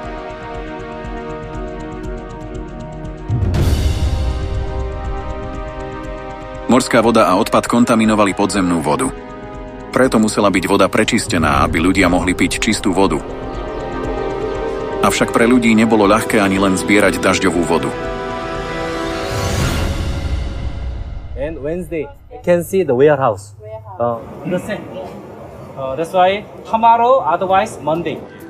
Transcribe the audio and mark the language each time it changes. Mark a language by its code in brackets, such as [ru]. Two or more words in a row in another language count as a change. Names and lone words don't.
[sk] Morská voda a odpad kontaminovali podzemnú vodu. Preto musela byť voda prečistená, aby ľudia mohli piť čistú vodu. Avšak pre ľudí nebolo ľahké ani len zbierať dažďovú vodu. [en] And Wednesday, you can see the warehouse. The same. That's why tomorrow, otherwise Monday.